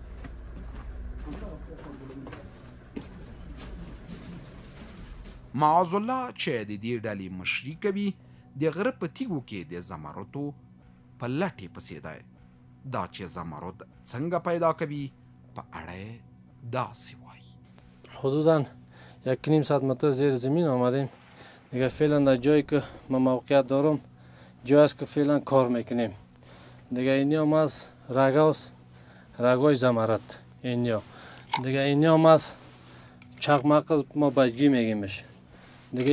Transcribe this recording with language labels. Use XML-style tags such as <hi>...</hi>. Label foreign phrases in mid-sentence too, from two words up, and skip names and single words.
<ps>معاذ الله چې د دې ډلې مشري کوي د غره په تیږو کې د زمردو په لټې پسې دی. دا چې زمرد څنګه پیدا کوي په اړه داسې وایي.</ps> <fa>حدوداً 1.5 ساعت متر زیر زمین آمدیم دیگه. فعلا در جایی که ما موقعیت دارم جایی است که فعلا کار میکنیم دیگه. اینی هم از رگاست، رگای زمرد اینیا دیگه. اینی هم از چقمق ما بجگی میگیمش دیگه.</fa>